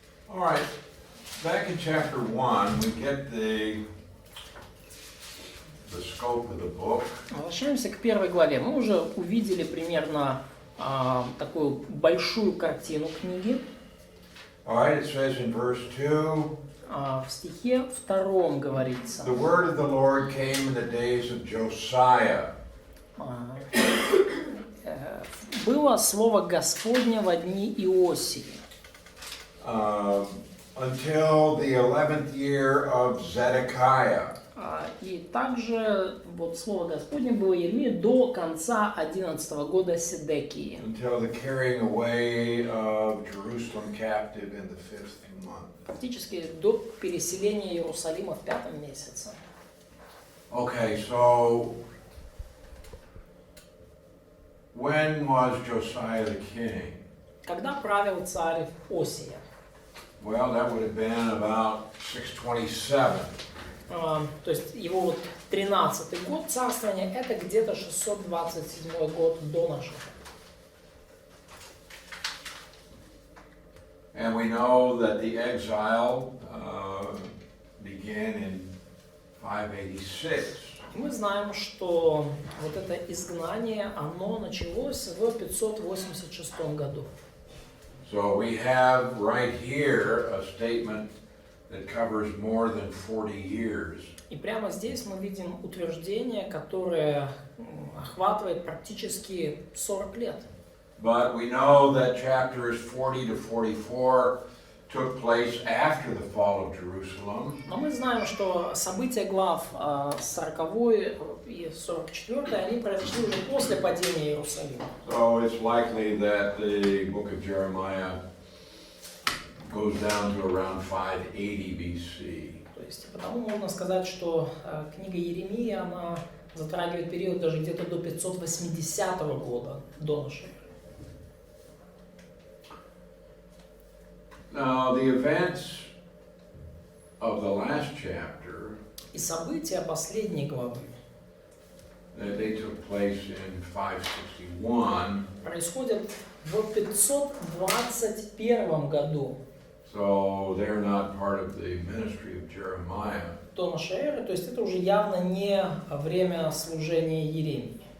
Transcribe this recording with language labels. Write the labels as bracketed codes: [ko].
[en] All right, back in chapter 1, we get the scope of the book. [ru] Возвращаемся к первой главе. Мы уже увидели примерно такую большую картину книги. [en] All right, it says in verse 2. [ru] В стихе 2 говорится. [en] The word of the Lord came in the days of Josiah. [ru] Было слово Господне во дни Иосии. [en] Until the 11th year of Zedekiah. [ru] И также вот слово Господне было Иеремии до конца 11 года Седекии. [en] Until the carrying away of Jerusalem captive in the 5th month. [ru] Фактически до переселения Иерусалима в 5 месяце. [en] Okay, so when was Josiah the king? [ru] Когда правил царь Осия? [en] Well, that would have been about 627. [ru] То есть его вот 13-й год царствования, это где-то 627 год до нашего. [en] And we know that the exile began in 586. [ru] Мы знаем, что вот это изгнание, оно началось в 586 году. [en] So we have right here a statement that covers more than 40 years. [ru] И прямо здесь мы видим утверждение, которое охватывает практически 40 лет. [en] But we know that chapters 40 to 44 took place after the fall of Jerusalem. [ru] Но мы знаем, что события глав 40 и 44, они произошли уже после падения Иерусалима. [en] So it's likely that the book of Jeremiah goes down to around 580 BC. [ru] То есть, потому можно сказать, что книга Иеремии, она затрагивает период даже где-то до 580 года до нашей эры. [en] Now, the events of the last chapter, [ru] И события последней главы [en] they took place in 561. [ru] происходят в 521 году. [en] So they're not part of the ministry of Jeremiah. [ru] До нашей эры, то есть это уже явно не время служения Иеремии.